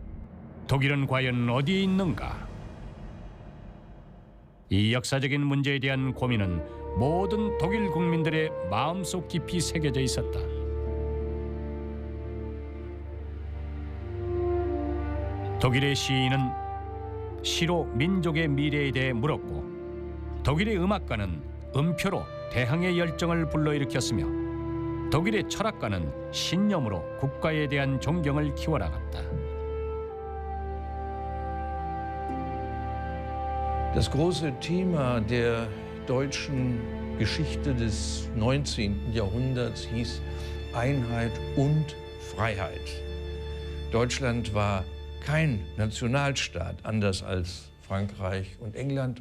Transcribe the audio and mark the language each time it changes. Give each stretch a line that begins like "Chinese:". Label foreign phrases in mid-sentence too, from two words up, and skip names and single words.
Korean: 독일은 과연 어디에 있는가? 이 역사적인 문제에 대한 고민은 모든 독일 국민들의 마음속 깊이 새겨져 있었다. 독일의 시인은 시로 민족의 미래에 대해 물었고 독일의 음악가는 음표로 대항의 열정을 불러일으켰으며 독일의 철학가는 신념으로 국가에 대한 존경을 키워나갔다.
German: Das große Thema der deutschen Geschichte des 19. Jahrhunderts hieß Einheit und Freiheit. Deutschland war kein Nationalstaat, anders als Frankreich und England.